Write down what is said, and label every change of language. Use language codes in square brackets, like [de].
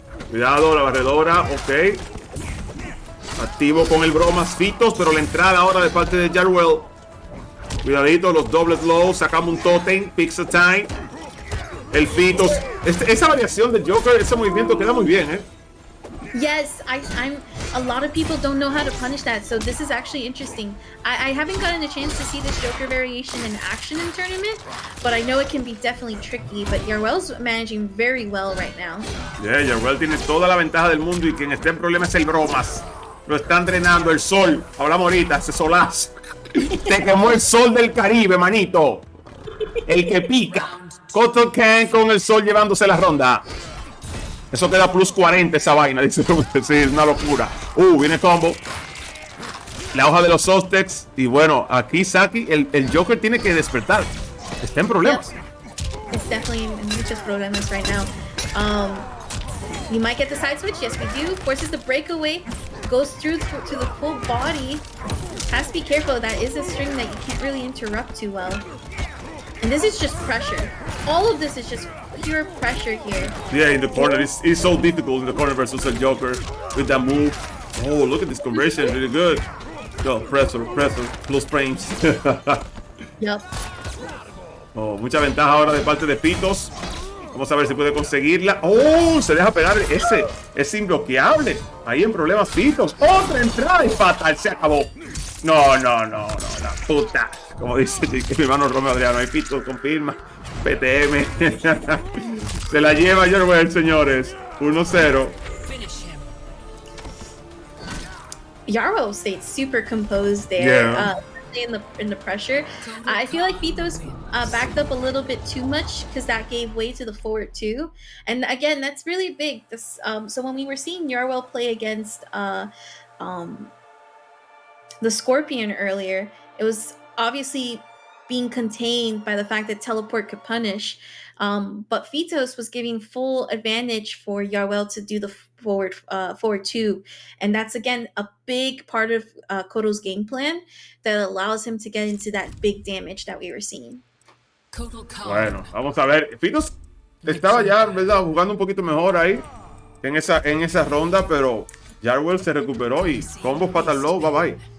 [es] Cuidado, la barredora, ok. Activo con el bromas Fitos, pero la entrada ahora de parte de Yarwell. Cuidadito, los dobles lows, sacamos un totem, pizza time. El Fitos, esa variación del Joker, ese movimiento queda muy bien, [en] Yes, I'm. A lot of people don't know how to punish that, so this is actually interesting. I haven't gotten a chance to see this Joker variation in action in tournament, but I know it can be definitely tricky. But Yarwell's managing very well right now. [es] Yeah, Yarwell tiene toda la ventaja del mundo y quien esté en problema es el bromas. Lo están drenando el sol. Hablamos ahorita, ese solazo. Te quemó el sol del Caribe, manito. El que pica. Hikochan con el sol llevándose la ronda. Eso queda plus 40 esa vaina, dice. Sí, es una locura. Viene combo. La hoja de los Sostex. Y bueno, aquí Saki, el Joker tiene que despertar. Está en problemas. [en] Yep. It's definitely in [es] muchos problemas [en] right now. You might get the side switch. Yes, we do. Forces the breakaway. Goes through to the full body. Has to be careful. That is a string that you can't really interrupt too well. And this is just pressure. All of this is just pure pressure here. Yeah, in the corner. It's so difficult in the corner versus el Joker with that move. Oh, look at this conversion. Really good. Oh, pressure. Plus frames. Yep. [es] Oh, mucha ventaja ahora de parte de Fitos. Vamos a ver si puede conseguirla. Oh, se deja pegar ese. Es imbloqueable. Ahí en problemas Fitos. Otra entrada y fatal. Se acabó. No. La puta. Como dice mi hermano Romeo Adriano. Hay Fitos, confirma. PTM. Se la lleva Yarwell, señores. 1-0. [en] Yarwell stayed super composed there. Yeah. In the pressure. I feel like Fitos backed up a little bit too much because that gave way to the forward two. And again, that's really big. So when we were seeing Yarwell play against um, the Scorpion earlier, it was obviously being contained by the fact that teleport could punish. But Phytos was giving full advantage for Yarwell to do the forward two, and that's again a big part of Koto's game plan that allows him to get into that big damage that we were seeing. [es] Bueno, vamos a ver. Phytos estaba ya, ¿verdad?, jugando un poquito mejor ahí en esa ronda, pero Yarwell se recuperó y combos fatal low, [en] bye bye.